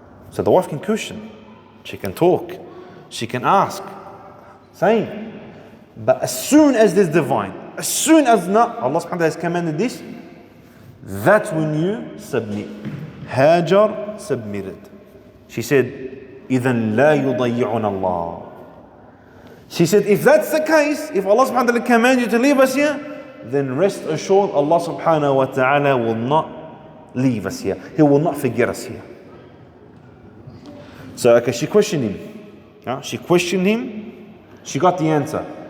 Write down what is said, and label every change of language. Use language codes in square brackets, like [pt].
[en] So the wife can question, she can talk, she can ask, saying, but as soon as there's divine, as soon as not, Allah subhanahu wa ta'ala has commanded this, that's when you submit. Hajar submitted. She said, [ar] إِذَنْ لَا يُضَيِّعُنَ اللَّهِ. [en] She said, if that's the case, if Allah subhanahu wa ta'ala commands you to leave us here, then rest assured Allah subhanahu wa ta'ala will not leave us here. He will not forget us here. So she questioned him. She questioned him. She got the answer.